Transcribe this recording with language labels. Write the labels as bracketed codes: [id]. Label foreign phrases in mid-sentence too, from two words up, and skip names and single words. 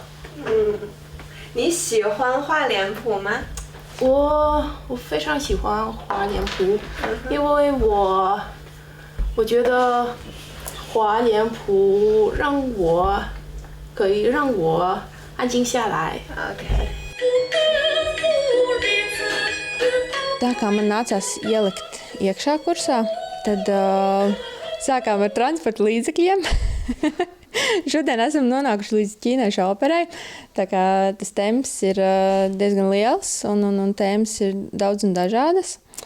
[zh] 你喜欢画脸谱吗？我非常喜欢画脸谱，因为我觉得画脸谱可以让我安静下来。 OK。 [lv] Tā kā man nācās ielikt iekšā kursā, tad sākām ar transporta līdzekļiem. Šodien esam nonākuši līdz ķīniešu operai, tā kā tas temps ir diezgan liels un tēmas ir daudz un dažādas.